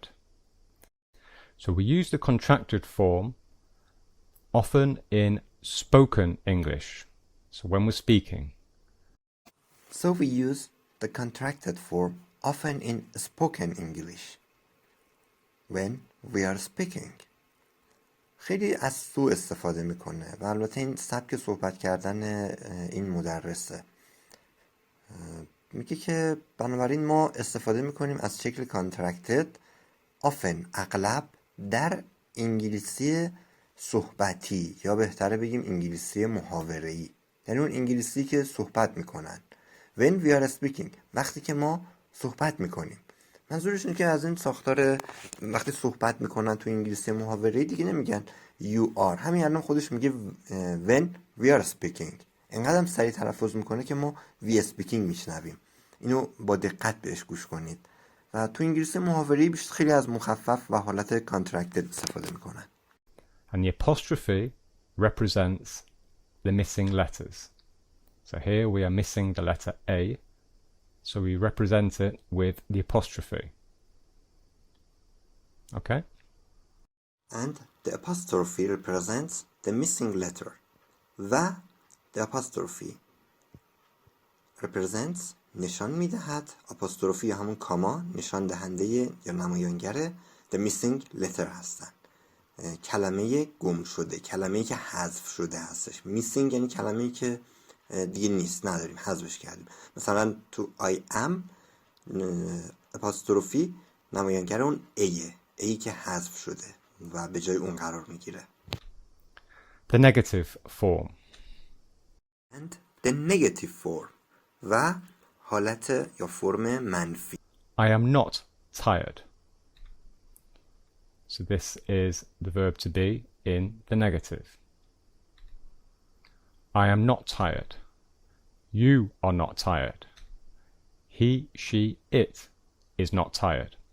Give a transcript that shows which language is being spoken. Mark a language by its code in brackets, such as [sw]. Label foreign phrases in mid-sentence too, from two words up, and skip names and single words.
[en] So we use the contracted form often in spoken English. So when we're speaking. So we use the contracted form often in spoken English when we are speaking. [fa] خیلی از سو استفاده میکنه و البته این سبک صحبت کردن این مدرسه. میگه که بنابراین ما استفاده میکنیم از شکل [en] contracted often [fa] اغلب در انگلیسی صحبتی، یا بهتره بگیم انگلیسی محاوره‌ای، یعنی اون انگلیسی که صحبت میکنن. [en] when we are speaking [fa] وقتی که ما صحبت میکنیم. منظورشون که از این ساختار وقتی صحبت میکنن تو انگلیسی محاوره‌ای دیگه نمیگن [en] you are. [fa] همین الان خودش میگه [en] when we are speaking. [fa] اینقدر سریع تلفظ میکنه که ما [en] we speaking [fa] میشنویم. اینو با دقت بهش گوش کنید. و تو انگلیسی محاوره‌ای بیشتر خیلی از مخفف و حالت contracted استفاده میکنن. [en] And the apostrophe represents the missing letters. So here we are missing the letter A, so we represent it with the apostrophe. Okay? And the apostrophe represents the missing letter. [fa] و [en] the apostrophe represents [fa] نشان میدهد، apostrophe همون کاما نشان دهنده یا نمایانگر [en] the missing letter [fa] هستن. کلمه گم شده، کلمه‌ای که حذف شده هستش. missing یعنی کلمه‌ای که دیگه نیست، نداریم، حذفش کردیم. مثلا تو [en] I am [fa] apostrophe نمایانگر اون ای که حذف شده و به جای اون قرار میگیره. [en] The negative form. And the negative form [fa] و حالت یا فرم منفی. [en] I am not tired. So this is the verb to be in the negative. I am not tired. You are not tired. He, she, it is not tired.